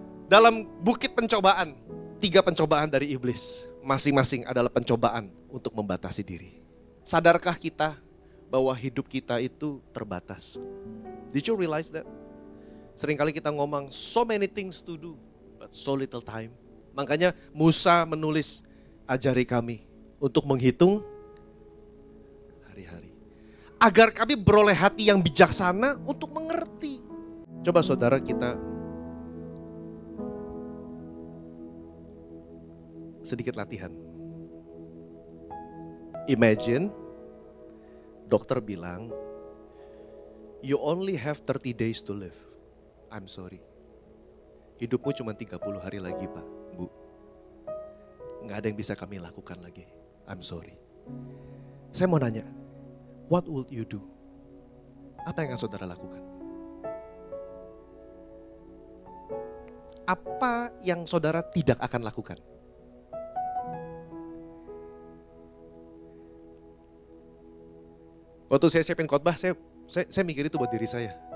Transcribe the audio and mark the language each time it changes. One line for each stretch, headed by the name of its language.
Indonesian: Dalam bukit pencobaan, 3 pencobaan dari iblis. Masing-masing adalah pencobaan untuk membatasi diri. Sadarkah kita bahwa hidup kita itu terbatas?
English: Did you realize that?
Indonesian: Seringkali kita ngomong
English: so many things to do, but so little time.
Indonesian: Makanya Musa menulis, ajari kami untuk menghitung hari-hari. Agar kami beroleh hati yang bijaksana untuk mengerti. Coba saudara kita sedikit latihan.
English: Imagine
Indonesian: dokter bilang,
English: you only have 30 days to live. I'm sorry.
Indonesian: Hidupmu cuma 30 hari lagi Pak, Bu. Nggak ada yang bisa kami lakukan lagi.
English: I'm sorry.
Indonesian: Saya mau nanya,
English: what would you do?
Indonesian: Apa yang akan saudara lakukan? Apa yang saudara tidak akan lakukan? Waktu saya siapin khotbah, saya mikir itu buat diri saya.